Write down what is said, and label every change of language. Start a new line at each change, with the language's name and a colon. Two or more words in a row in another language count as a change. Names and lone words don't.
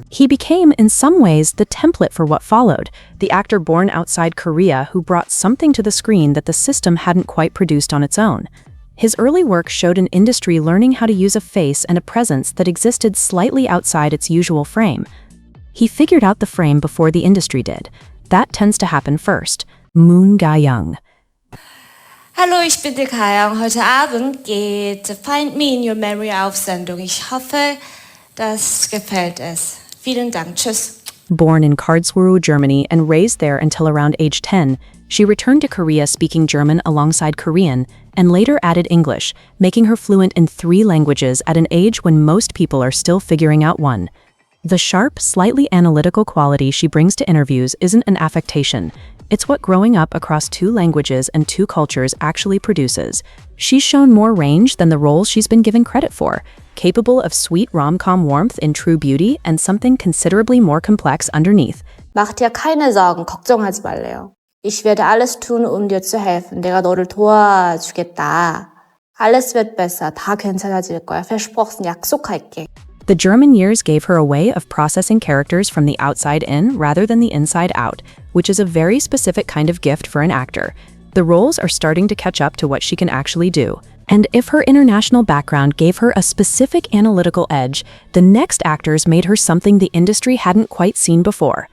English: He became, in some ways, the template for what followed, the actor born outside Korea who brought something to the screen that the system hadn't quite produced on its own. His early work showed an industry learning how to use a face and a presence that existed slightly outside its usual frame. He figured out the frame before the industry did. That tends to happen first. Moon Ga-young.
German: Hallo, ich bin die Ga-young. Heute Abend geht Find Me in Your Memory auf Sendung. Ich hoffe, das gefällt es. Vielen Dank. Tschüss.
English: Born in Karlsruhe, Germany, and raised there until around age 10, she returned to Korea speaking German alongside Korean, and later added English, making her fluent in 3 languages at an age when most people are still figuring out one. The sharp, slightly analytical quality she brings to interviews isn't an affectation. It's what growing up across 2 languages and 2 cultures actually produces. She's shown more range than the roles she's been given credit for, capable of sweet rom-com warmth in True Beauty and something considerably more complex underneath.
German: Mach dir keine Sorgen,
Korean: 걱정하지 말래요.
German: Ich werde alles tun, dir zu helfen.
Korean: 내가 너를 도와주겠다.
German: Alles wird besser.
Korean: 다 괜찮아질 거야. Versprochen, 약속할게.
English: The German years gave her a way of processing characters from the outside in rather than the inside out, which is a very specific kind of gift for an actor. The roles are starting to catch up to what she can actually do. And if her international background gave her a specific analytical edge, the next actors made her something the industry hadn't quite seen before.